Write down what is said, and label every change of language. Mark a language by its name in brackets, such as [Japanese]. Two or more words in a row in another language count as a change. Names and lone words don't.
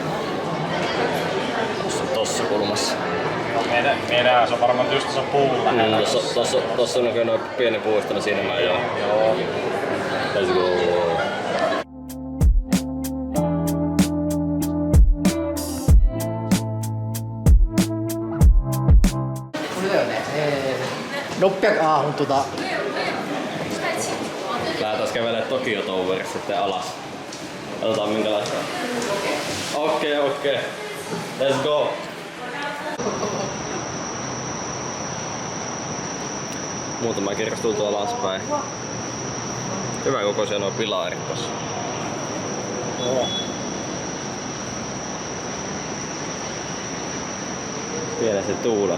[Finnish] Tossa kulmassa. Meidän se on varmaan just tuossa puun lähellä. Tossa on näköinen pieni puisto, niin siinä mä ajoin. Joo. [English] Let's go. [Finnish] Lähdetään kävelemään Tokyo Towerissa sitten alas. Katsotaan minkälaista. Okei. [English] Let's go. [Finnish] Muutama kerros tultu alaspäin. Hyvän kokoisia nuo pilarit tossa. Joo. Pienesti tuula.